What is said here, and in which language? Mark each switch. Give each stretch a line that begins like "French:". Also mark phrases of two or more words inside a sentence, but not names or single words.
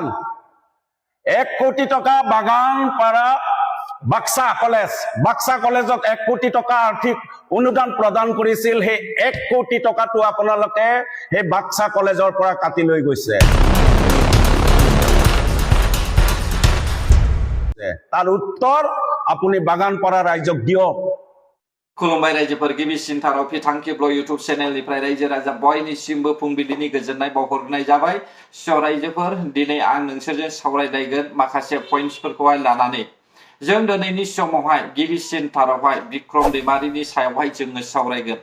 Assamese: 1 কোটি টকা বাগান পাৰা বাক্সা কলেজক 1 কোটি টকা আৰ্থিক অনুদান প্ৰদান কৰিছিল। সেই 1 কোটি টকাটো আপোনালোকে সেই বাক্সা কলেজৰ পৰা কাটি লৈ গৈছে।
Bangla: তার উত্তর আপনি বাগানপাড়া রাইজক দিয়ক।
Bodo: खुलुमबाय रायजोफोर गिबिसिन थाराव थांखिब्ल इउटुब चेनेलनिफ्राय रायजो राजा बयनिसिमबो फुंबिलिनि गोजोननाय बावहरनाय जाबाय। स' रायजोफोर दिनै आं नोंसोरजों सावरायलायगोन माखासे पइन्ट्सफोरखौहाय लानानै। जों दिनैनि समावहाय गिबिसिन थारावहाय बिक्रम दैमारिनि सायावहाय जोङो सावरायगोन।